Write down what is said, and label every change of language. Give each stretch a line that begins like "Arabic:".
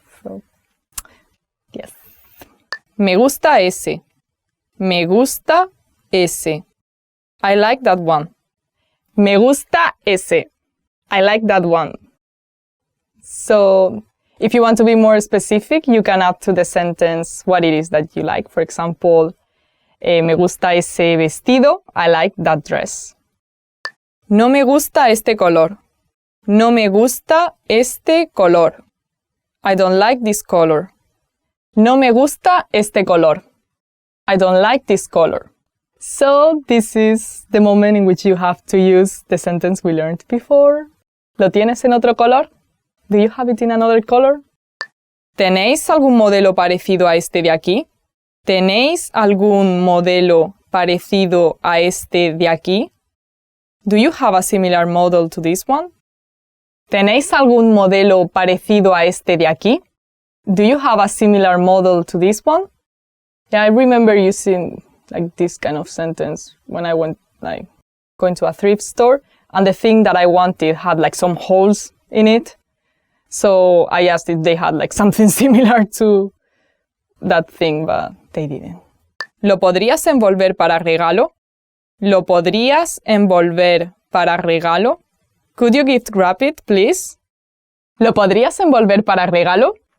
English: So, yes.
Spanish: Me gusta ese. Me gusta ese.
English: I like that one.
Spanish: Me gusta ese.
English: I like that one. So, if you want to be more specific, you can add to the sentence what it is that you like. For example,
Spanish: me gusta ese vestido.
English: I like that dress.
Spanish: No me gusta este color. No me gusta este color.
English: I don't like this color.
Spanish: No me gusta este color.
English: I don't like this color. So this is the moment in which you have to use the sentence we learned before.
Spanish: ¿Lo tienes en otro color?
English: Do you have it in another color?
Spanish: ¿Tenéis algún modelo parecido a este de aquí? ¿Tenéis algún modelo parecido a este de aquí?
English: Do you have a similar model to this one?
Spanish: ¿Tenéis algún modelo parecido a este de aquí? Do you have a similar model to this one?
English: Yeah, I remember using like this kind of sentence when I went going to a thrift store, and the thing that I wanted had like some holes in it. So I asked if they had like something similar to that thing, but they didn't.
Spanish: ¿Lo podrías envolver para regalo? ¿Lo podrías envolver para regalo?
English: Could you gift wrap it, please?
Spanish: ¿Lo podrías envolver para regalo?